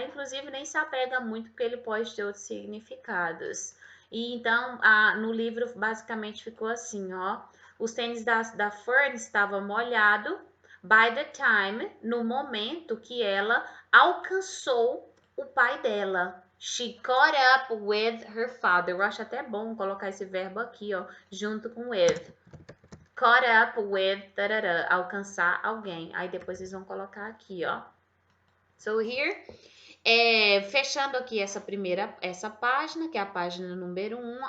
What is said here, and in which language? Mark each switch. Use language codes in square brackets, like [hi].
[pt] Inclusive, nem se apega muito, porque ele pode ter outros significados. E então, no livro, basicamente, ficou assim, ó. Os tênis da Fern estavam molhados. [en] By the time, [pt] no momento que ela alcançou o pai dela. [en] She caught up with her father. [pt] Eu acho até bom colocar esse verbo aqui, ó, junto com with. [en] Caught up with, [pt] alcançar alguém. Aí depois vocês vão colocar aqui, ó. [en] So here, [pt] fechando aqui essa página, que é a página número 1.